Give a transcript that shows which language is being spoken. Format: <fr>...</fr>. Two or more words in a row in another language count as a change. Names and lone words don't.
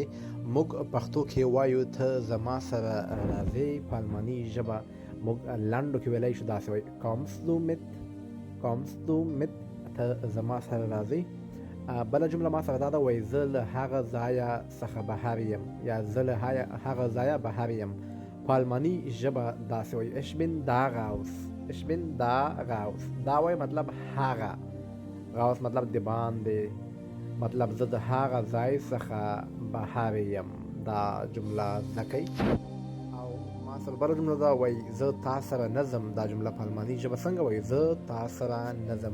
<ps>موږ پښتو کې وایو ته زما سره راځې، په الماني ژبه موږ لنډو کې ویلی شو داسې وایي</ps> <de>kommst du mit، kommst du mit،</de> <ps>ته زما سره راځې. بله جمله ما سره دا ده، وایي زه له هغه ځایه څخه بهر یم، یا زه له هغه ځایه بهر یم. په الماني ژبه داسې وایي</ps> <de>ich bin da raus، ich bin da raus.</de> <ps>دا وایي مطلب هغه، راوس مطلب د باندې، مطلب زه د هغه ځای څخه بهر یم. دا جمله زده کوئ. او ما سره بله جمله ده، وایي زه تا سره نه ځم. دا جمله په الماني ژبه څنګه وایي زه تا سره نه ځم.</ps>